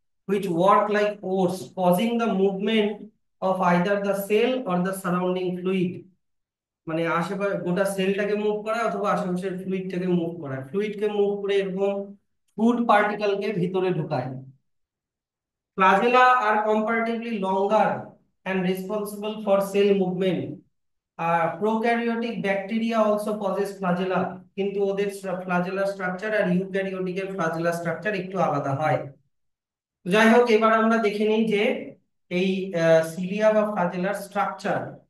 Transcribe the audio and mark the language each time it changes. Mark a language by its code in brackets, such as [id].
[en] which work like oars causing the movement of either the cell or the surrounding fluid, [bn] মানে আশেপাশে গোটা সেলটাকে move করা অথবা আশেপাশের ফ্লুইডটাকে মুভ করা, ফ্লুইডকে মুভ করে এরকম ফুড পার্টিকেলকে ভিতরে ঢুকায়। [en] Flagella are comparatively longer and responsible for cell movement. Prokaryotic bacteria also possess flagella, [bn] কিন্তু ওদের ফ্লাজেলা স্ট্রাকচার আর ইউক্যারিওটিকের ফ্লাজেলা স্ট্রাকচার একটু আলাদা হয়। যাই হোক, এবার আমরা দেখে নিই যে এই সিলিয়া বা ফ্লাজেলার স্ট্রাকচার।